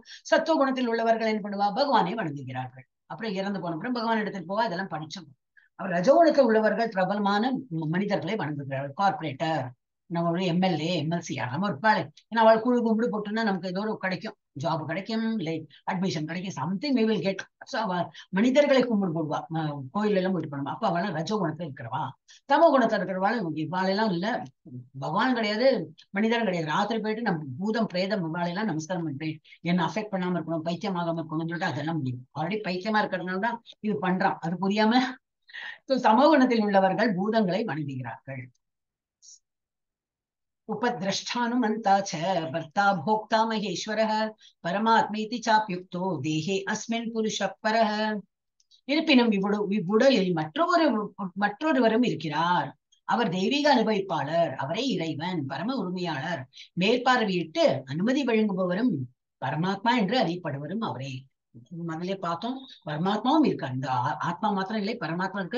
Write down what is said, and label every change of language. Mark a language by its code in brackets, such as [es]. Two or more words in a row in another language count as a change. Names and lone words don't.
[ta] சத்துவ குணத்தில் உள்ளவர்கள் என்ன பண்ணுவா, பகவானை வணங்குகிறார்கள். அப்புறம் இறந்து போன அப்புறம் பகவான் இடத்துக்கு போவா, இதெல்லாம் படிச்சோம். அவர் ரஜோகுணத்தில் உள்ளவர்கள் பிரபலமான மனிதர்களை வணங்குகிறார்கள். கார்பரேட்டர், நம்மளுடைய [en] MLA MLC [ta] யாராம இருப்பாளே, ஏன்னா அவள் குழு கும்பிடு போட்டுன்னா நமக்கு ஏதோ கிடைக்கும், ஜாப் கிடைக்கும், இல்லை அட்மிஷன் கிடைக்கும், [en] something we will get. [ta] சோ அவ மனிதர்களை கும்பிடு போடுவா, கோயில் எல்லாம் போயிட்டு பண்ணுவா. அப்ப அவள் ரஜோகுணத்துல இருக்கிறவா. தமோ குணத்துல இருக்கிறவாள் இவாளெல்லாம் இல்ல, பகவான் கிடையாது, மனிதரும் கிடையாது. ராத்திரி போயிட்டு நம்ம பூதம் பிரேதம் இவாளெல்லாம் நமஸ்காரம் பண்ணிட்டு என்ன அஃபெக்ட் பண்ணாம இருக்கணும், பைத்தியமாகாம இருக்கணும்னு சொல்லிட்டு அதெல்லாம் முடியும். ஆல்ரெடி பைத்தியமா இருக்கிறதுனால தான் இது பண்றான், அது புரியாம. சமோகுணத்தில் உள்ளவர்கள் பூதங்களை வணங்குகிறார்கள். [sa] उपद्रष्टानुमन्ता च भर्ता भोक्ता महेश्वरः परमात्मेति चाप्युक्तो देहे अस्मिन् पुरुषः परः. [ta] இருப்பினும் இவ்வுடலில் மற்றொருவரும் இருக்கிறார். அவர் தெய்வீக அனுபவிப்பாளர், அவரே இறைவன், பரம உரிமையாளர், மேற்பார்வையிட்டு அனுமதி வழங்குபவரும் பரமாத்மா என்று அறியப்படுவரும் அவரே. முதலே பார்த்தோம், பரமாத்மாவும் இருக்கார். இந்த ஆத்மா மாத்திரம் இல்லை, பரமாத்மா இருக்கு.